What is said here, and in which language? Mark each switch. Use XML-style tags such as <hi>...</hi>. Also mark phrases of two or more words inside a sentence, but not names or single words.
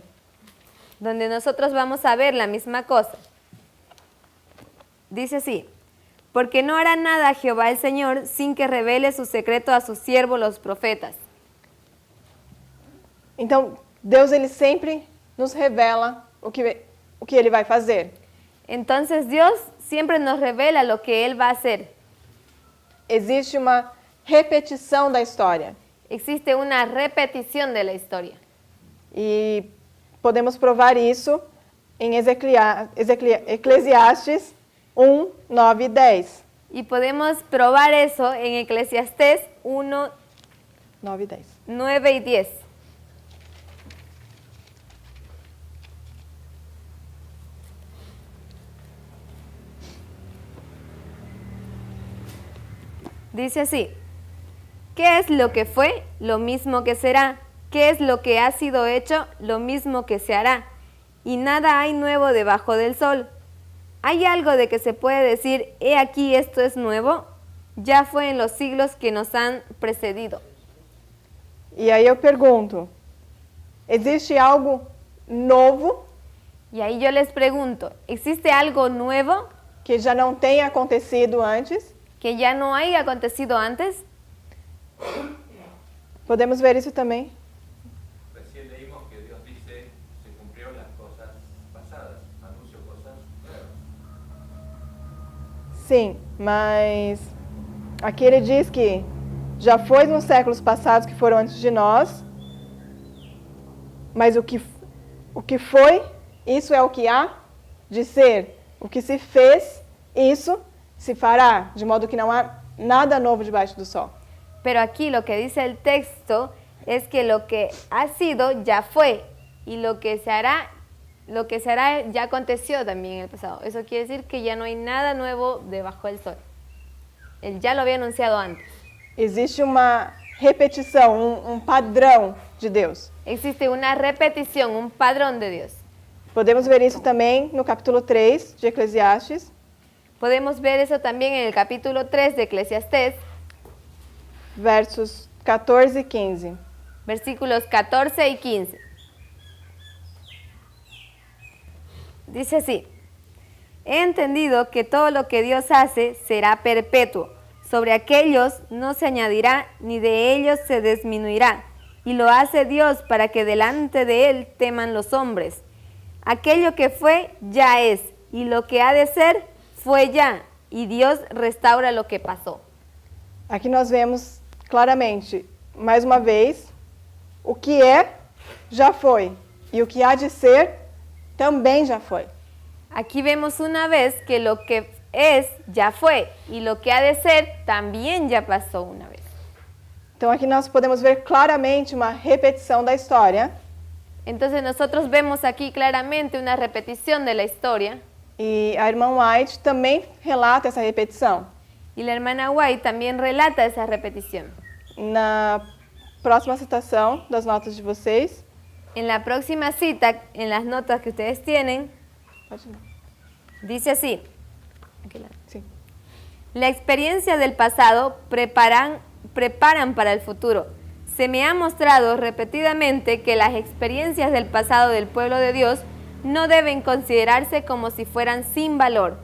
<es>Donde nosotros vamos a ver la misma cosa. Dice así: Porque no hará nada Jehová el Señor sin que revele su secreto a sus siervos los profetas.</es> <pt>Então, Deus ele sempre nos revela o que ele vai fazer.</pt> <es>Entonces Dios siempre nos revela lo que Él va a hacer.</es> <pt>Existe uma repetição da história.</pt> <es>Existe una repetición de la historia.</es> <pt>E podemos provar isso em Eclesiastes 1, 9 e 10.</pt> <es>Y podemos probar eso en Eclesiastés 1,</es> <pt>9 e 10.</pt> <es>9 y 10. Dice así: ¿Qué es lo que fue? Lo mismo que será. ¿Qué es lo que ha sido hecho? Lo mismo que se hará. Y nada hay nuevo debajo del sol. ¿Hay algo de que se puede decir, he aquí esto es nuevo? Ya fue en los siglos que nos han precedido.</es> <pt>E aí eu pergunto, existe algo novo</pt> <es>Y ahí yo les pregunto, ¿existe algo nuevo</es> <pt>que já não tenha acontecido antes?</pt> <es>que ya no haya acontecido antes?</es> <pt>Podemos ver isso também.</pt> <es>Recién leímos que Dios dice, se cumplieron las cosas pasadas, anuncio cosas nuevas.</es> <pt>Sim, mas aqui ele diz que já foi nos séculos passados que foram antes de nós, mas o que foi, isso é o que há de ser. O que se fez, isso se fará, de modo que não há nada novo debaixo do sol.</pt> <es>Pero aquí lo que dice el texto es que lo que ha sido ya fue y lo que se hará ya aconteció también en el pasado. Eso quiere decir que ya no hay nada nuevo debajo del sol. Él ya lo había anunciado antes.</es> <pt>Existe uma repetição, padrão de Deus.</pt> <es>Existe una repetición, un padrón de Dios.</es> <pt>Podemos ver isso também no capítulo 3 de Eclesiastes,</pt> <es>Podemos ver eso también en el capítulo 3 de Eclesiastés,</es> <pt>versos 14 e 15.</pt> <es>versículos 14 y 15. Dice así: He entendido que todo lo que Dios hace será perpetuo. Sobre aquellos no se añadirá, ni de ellos se disminuirá. Y lo hace Dios para que delante de Él teman los hombres. Aquello que fue, ya es. Y lo que ha de ser, fue ya. Y Dios restaura lo que pasó.</es> <pt>Aqui nós vemos claramente, mais uma vez, o que é, já foi. E o que há de ser, também já foi.</pt> <es>Aquí vemos una vez que lo que es, ya fue. Y lo que ha de ser, también ya pasó una vez.</es> <pt>Então aqui nós podemos ver claramente uma repetição da história.</pt> <es>Entonces nosotros vemos aquí claramente una repetición de la historia.</es> <pt>E a irmã White também relata essa repetição.</pt> <es>Y la hermana White también relata esa repetición.</es> <pt>Na próxima citação das notas de vocês,</pt> <es>En la próxima cita, en las notas que ustedes tienen,</es> <pt>pode ler.</pt> <es>dice así. Aquí la-</es> <pt>Sim.</pt> <es>La experiencia del pasado preparan para el futuro. Se me ha mostrado repetidamente que las experiencias del pasado del pueblo de Dios no deben considerarse como si fueran sin valor.</es>